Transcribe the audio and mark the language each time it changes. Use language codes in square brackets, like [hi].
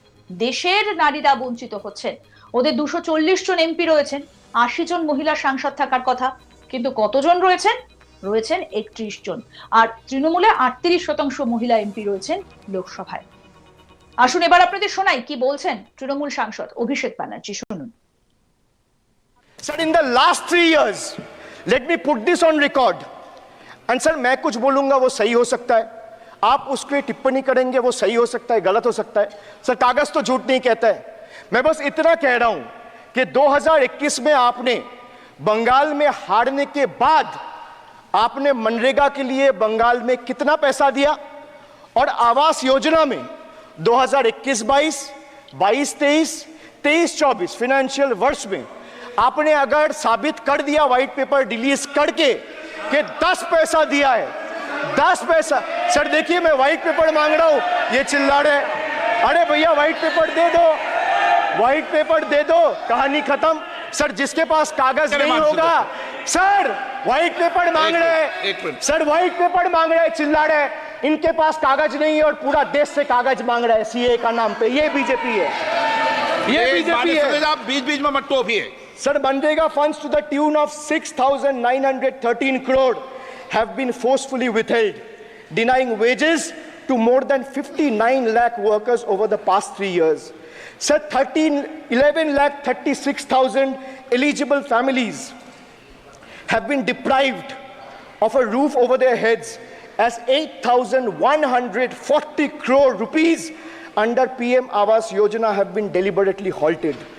[bn] দেশের নারীরা বঞ্চিত হচ্ছেন। ওদের 240 জন এমপি রয়েছেন, 80 জন মহিলা সাংসদ থাকার কথা, কিন্তু কতজন রয়েছেন? রয়েছেন 31 জন। আর তৃণমূলে 38% মহিলা এমপি রয়েছেন লোকসভায়। আসুন এবার আপনাদের শোনাই কি বলছেন তৃণমূল সাংসদ অভিষেক ব্যানার্জি। শুনুন। [en] Sir, in the last 3 years, let me put this on record. [hi] And sir, मैं कुछ बोलूंगा वो सही हो सकता है, आप उसके टिप्पणी करेंगे वो सही हो सकता है, गलत हो सकता है। सर, कागज तो झूठ नहीं कहता है। मैं बस इतना कह रहा हूं कि 2021 में आपने बंगाल में हारने के बाद आपने मनरेगा के लिए बंगाल में कितना पैसा दिया, और आवास योजना में 2021-22, 22-23, 23-24 फाइनेंशियल वर्ष में आपने अगर साबित कर दिया व्हाइट पेपर रिलीज करके कि 10 पैसा दिया है, 10 पैसा। सर देखिए, मैं व्हाइट पेपर मांग रहा हूं, ये चिल्ला रहे। अरे भैया व्हाइट पेपर दे दो, व्हाइट पेपर दे दो, कहानी खत्म। सर जिसके पास कागज नहीं होगा, सर व्हाइट पेपर मांग रहे, सर व्हाइट पेपर मांग रहे, चिल्ला रहे। इनके पास कागज नहीं है और पूरा देश से कागज मांग रहे हैं सीए का नाम पे। ये बीजेपी है, ये बीजेपी है। आप बीच बीच में मत टोकिए। [en] Sir, Manrega funds to the tune of 6,913 crore have been forcefully withheld, denying wages to more than 59 lakh workers over the past 3 years. Sir, 11,36,000 eligible families have been deprived of a roof over their heads, as 8,140 crore rupees under PM Awas Yojana have been deliberately halted.